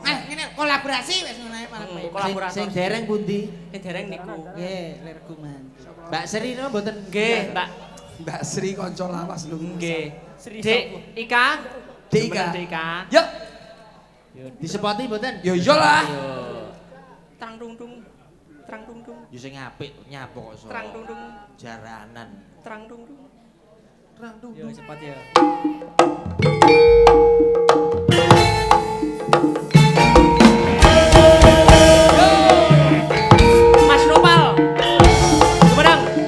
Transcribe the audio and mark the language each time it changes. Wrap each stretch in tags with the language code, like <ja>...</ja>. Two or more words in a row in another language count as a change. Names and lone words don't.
<jv>Ngene kolaborasi wis ngono ae malah. Kolaborator. Sing dereng pundi? Sing dereng niku. Nggih, lirku man. Mbak Sri no mboten Nggih, Mbak. Mbak Sri kanca lawas lho. Nggih. Dik Ika. Dik Ika. Dik Ika. Yuk. disepoti mboten?</jv> <id>Ya iyalah.</id> <jv>Yo. Trang dung dung. Trang dung dung. Yo sing apik nyapa kok so. Trang dung dung. Jaranan. Trang dung dung. Trang dung. Yo cepat ya. Mas Nopal. Sumedang.</jv>